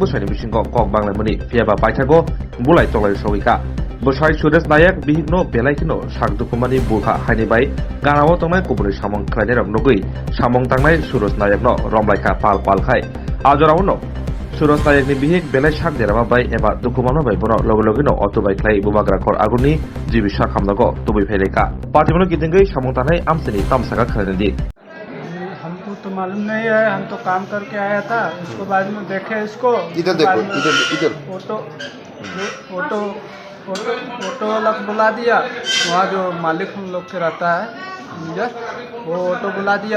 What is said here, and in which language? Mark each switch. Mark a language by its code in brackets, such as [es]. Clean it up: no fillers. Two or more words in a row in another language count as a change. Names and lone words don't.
[trp] बसायनि बिसिंग कक बांलायमनि फियाबा पाइथागो बुलाय तलाय सौइका बसाय सुरज नायक बिहिगनो बेलायखिनो सागदुकुमानि बुहा हायनिबाय गानाव तंनाय कुबुनि सामं खायनाय नगै सामं तांनाय सुरज नायकनो रमलायका पाल पालखाय आजरावनो सुरज नायकनि बिहिग बेलाय साग देरामा बाय एबा दुकुमानो बाय बनो लगनो अटो बाय ख्लाय बुमाग्रा खर आगुनि जिबि साखामनागो तुबै फैलेका पार्टीमनो गिदिंगै सामं तानाय आमसेनि तामसागा खायनादि [hi] हमको तो मालूम नहीं है, हम तो काम करके आया था। उसको बाद में देखे इसको इधर देखो, इधर ऑटो ऑटो ऑटो ऑटो वाला को बुला दिया। वहाँ जो मालिक हम लोग के रहता है मैनेजर, वो ऑटो बुला दिया।